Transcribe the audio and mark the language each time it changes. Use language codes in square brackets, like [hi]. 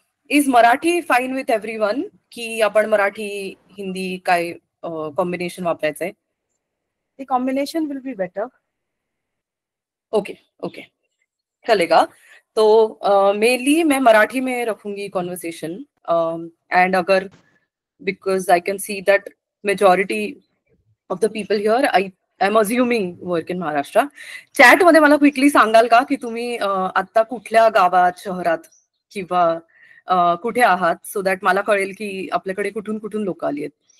[en] Is Marathi fine with everyone? [mr] की आपण मराठी हिंदी काय combination वापरायचंय? [en] The combination will be better. [hi] Okay okay, चलेगा. तो मेनली मैं मराठी में रखूंगी कॉन्वर्सेशन. [en] And अगर because I can see that majority of the people here I am assuming work in Maharashtra. [mr] Chat मध्ये मला क्विकली सांगाल का की तुम्ही आता कुठल्या गावात, शहरात किंवा कुठे आहात, सो दॅट मला कळेल की आपल्याकडे कुठून कुठून लोक आली आहेत.